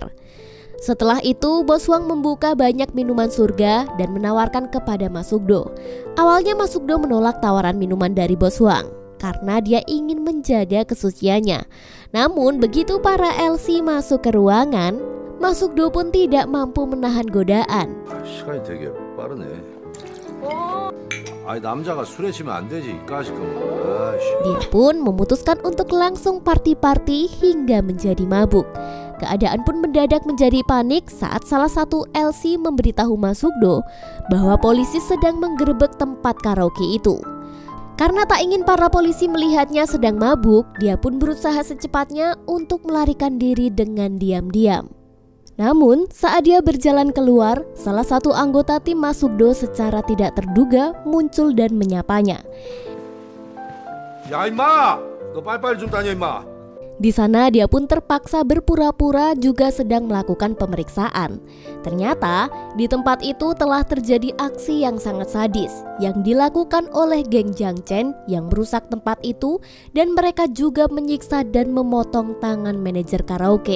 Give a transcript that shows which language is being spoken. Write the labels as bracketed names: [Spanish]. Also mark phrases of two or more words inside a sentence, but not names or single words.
[Indonesian] Setelah itu, Bos Huang membuka banyak minuman surga dan menawarkan kepada Masukdo. Awalnya Masukdo menolak tawaran minuman dari Bos Huang karena dia ingin menjaga kesuciannya. Namun begitu para LC masuk ke ruangan, Masukdo pun tidak mampu menahan godaan. [Korean] 시간이 되게 빠르네. 아니 남자가 술에 취하면 안 되지 이 까짓거. [Indonesian] Dia pun memutuskan untuk langsung party-party hingga menjadi mabuk. Keadaan pun mendadak menjadi panik saat salah satu LC memberitahu Masukdo bahwa polisi sedang menggerebek tempat karaoke itu. Karena tak ingin para polisi melihatnya sedang mabuk, dia pun berusaha secepatnya untuk melarikan diri dengan diam-diam. Namun saat dia berjalan keluar, salah satu anggota tim Masukdo secara tidak terduga muncul dan menyapanya. [Korean] 야 임마, 너 빨리빨리 좀 다녀 임마. [Indonesian] Di sana dia pun terpaksa berpura-pura juga sedang melakukan pemeriksaan. Ternyata di tempat itu telah terjadi aksi yang sangat sadis yang dilakukan oleh geng Jang Chen yang merusak tempat itu, dan mereka juga menyiksa dan memotong tangan manajer karaoke.